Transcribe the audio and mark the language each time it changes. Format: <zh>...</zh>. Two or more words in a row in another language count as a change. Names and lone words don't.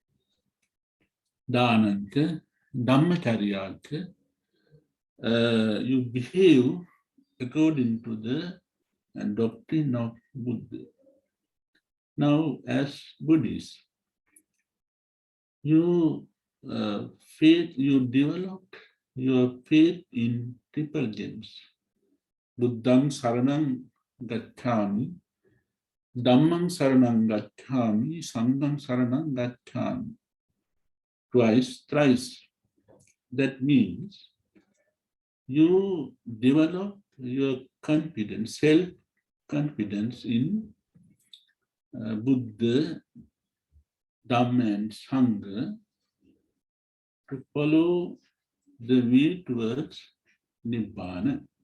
<pi>Dhananka, Dhammacharyanka,</pi> <en>you behave according to the doctrine of Buddha. Now, as Buddhists, you develop your faith in triple gems.</en> <pi>Buddhang Saranang Gacchami, Dhammang Saranang Gacchami, Sanghang Saranang Gacchami.</pi> <en>Twice, thrice. That means you develop your confidence, self-confidence in Buddha, Dhamma and Sangha to follow the way towards Nibbana.</en>